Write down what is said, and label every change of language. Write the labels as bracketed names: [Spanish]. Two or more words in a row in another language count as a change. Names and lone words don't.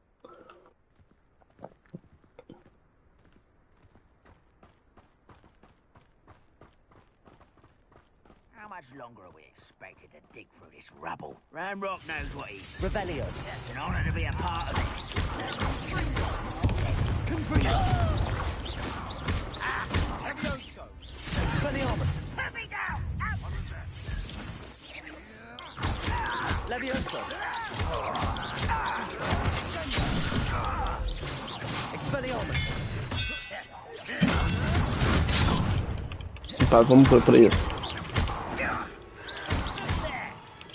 [English] How much longer are we expected to dig through this rubble? Ranrock knows what he's... Revelio. It's an honor to be a part of it. Expelliarmus. Put me down! Out! Levioso. Expelliarmus. [Portuguese] Pá, vamos para isso.